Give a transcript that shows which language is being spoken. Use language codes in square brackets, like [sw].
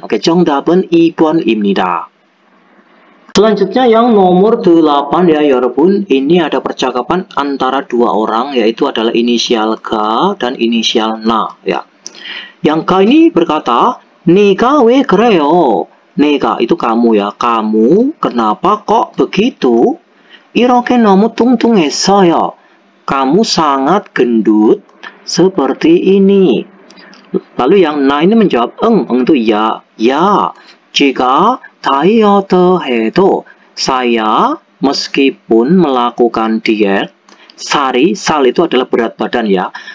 [ko] Oke, 정답은 2번입니다. [id] Selanjutnya yang nomor 8 ya 여러분. Ini ada percakapan antara dua orang, yaitu adalah inisial K dan inisial N ya. Yang K ini berkata, [ko] 네가 왜 그래요? [id] 네가 itu kamu ya. Kamu kenapa kok begitu? [ko] 이렇게 너무 뚱뚱했어요. [id] Kamu sangat gendut seperti ini. Lalu yang Na ini menjawab, eng itu ya. Ya, jika [ko] 다이어트 해도 [id] saya meskipun melakukan diet, sal itu adalah berat badan ya.